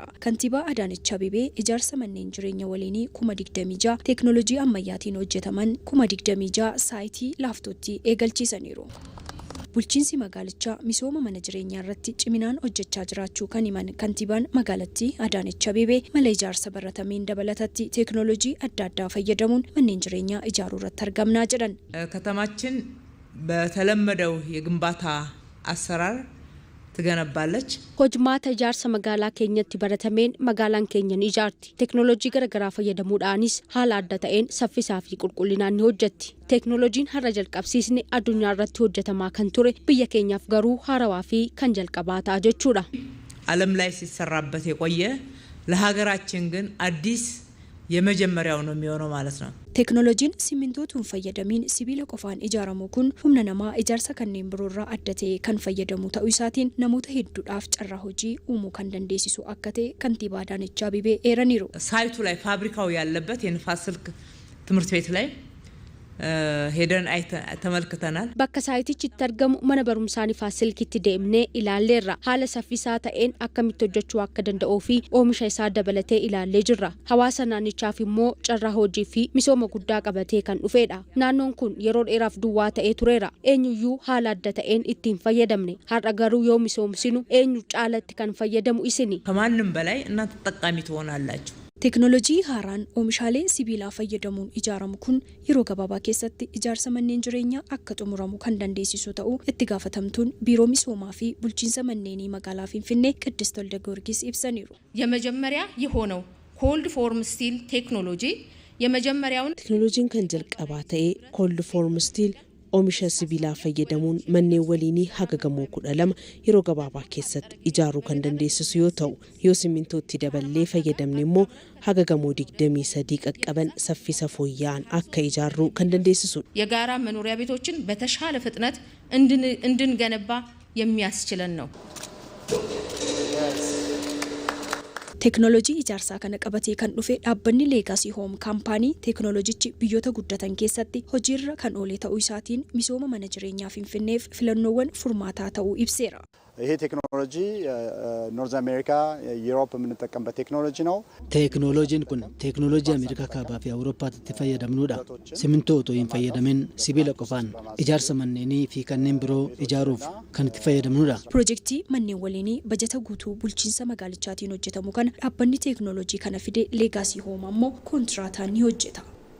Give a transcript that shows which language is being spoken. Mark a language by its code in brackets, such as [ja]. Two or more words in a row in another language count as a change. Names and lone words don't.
[om] Kantiibaa Adaanech Abeebee ijaarsa manneen jireenya waliinii 26,000 teeknooloojii ammayyaatiin hojjetaman 26,000 saayitii laaftootti eegalchiisaniiru. Bulchiinsi magaalichaa misooma mana jireenyaa irratti ciminaan hojjechaa jiraachuu kan himan kantiibaan magaalattii Adaanech Abeebee mala ijaarsa baratameen dabalatatti teeknooloojii adda addaa fayyadamuun manneen jireenyaa ijaaruu irratti argamnaa jedhan. [am] ከተማችን በተለመደው የግንባታ አሰራር ትገነባለች። [om] Hojmaata ijaarsa magaalaa keenyatti baratameen magaalaan keenya ni ijaarti. Teeknooloojii garagaraa fayyadamuudhaanis haala adda ta'een saffisaa fi qulqullinaan ni hojjetti. Teeknooloojiin har'a jalqabsiisne addunyaa irratti hojjetamaa kan ture biyya keenyaaf garuu haarawaa fi kan jalqabaa ta'a jechuudha. [am] ዓለም ላይ ሲሰራበት የቆየ ለሀገራችን ግን አዲስ የመጀመሪያው ነው የሚሆነው ማለት ነው። [om] Teeknooloojiin simintootuun fayyadamiin sibiila qofaan ijaaramu kun humna namaa ijaarsa kanneen biroorraa adda ta'e kan fayyadamu ta'uu isaatiin namoota hedduudhaaf carraa hojii uumuu kan dandeessisu akka ta'e kantiibaa Adaanech Abeebee eeraniiru. [am] ሳይቱ ላይ ፋብሪካው ያለበት የንፋስ ስልክ ትምህርት ቤት ላይ ሄደን ተመልክተናል። [om] Bakka saayitichi argamu mana barumsaa Nifaas Silkiitti deemnee ilaalleerra. Haala saffisaa ta'een akkamitti hojjechuu akka danda'uu fi oomisha isaa dabalatee ilaallee jirra. Hawaasa naannichaaf immoo carraa hojii fi misooma guddaa qabatee kan dhufedha. Naannoon kun yeroo dheeraaf duwwaa ta'ee tureera. Eenyuyyuu haala adda ta'een ittiin fayyadamne. Har'a garuu yoo misoomsinu eenyu caalatti kan fayyadamu isini. [am] ከማንም በላይ እናንተ ተጠቃሚ ትሆናላችሁ። [om] Teeknooloojii haaraan oomishaalee sibiilaa fayyadamuun ijaaramu kun yeroo gabaabaa keessatti ijaarsa manneen jireenyaa akka xumuramu kan dandeessisu ta'uu itti gaafatamtuun biiroo misoomaa fi bulchiinsa manneenii magaalaa Finfinnee Qiddist Walda Giyoorgis ibsaniiru. [am] የመጀመሪያ የሆነው [en] cold form steel [am] ቴክኖሎጂ የመጀመሪያውን [om] teeknooloojiin kan jalqabaa ta'ee [en] cold form steel [om] oomisha sibiilaa fayyadamuun manneen waliinii haga gamoo 12 yeroo gabaabaa keessatti ijaaruu kan dandeessisu yoo ta'u yoo simintootti daballee fayyadamne immoo haga gamoo 23 qaqqaban saffisa fooyya'aan akka ijaaruu kan dandeessisu. [am] የጋራ መኖሪያ ቤቶችን በተሻለ ፍጥነት እንድንገነባ የሚያስችለን ነው። [om] Teeknooloojii ijaarsaa kana qabatee kan dhufe dhaabbanni Leegaasii Hoom kaampaanii teeknooloojichi biyyoota guddatan keessatti hojiirra kan oolee ta'uu isaatiin misooma mana jireenyaa Finfinneef filannoowwan furmaataa ta'uu ibseera. [am] ይሄ ቴክኖሎጂ ኖርዝ አሜሪካ ዩሮፕ የምንጠቀምበት ቴክኖሎጂ ነው። [om] ቴክኖሎጂን kun teeknooloojii Ameerikaa kaabaa fi Awurooppaatti fayyadamnuudha. Simintoo otoo hin fayyadamin sibiila qofaan ijaarsa manneenii fi kanneen biroo ijaaruuf kan itti fayyadamnuudha. Piroojeektii manneen waliinii bajata guutuu bulchiinsa magaalichaatiin hojjetamu kana dhaabbanni teeknooloojii kana fide Leegaasii Hoom ammoo koontiraataan ni hojjeta.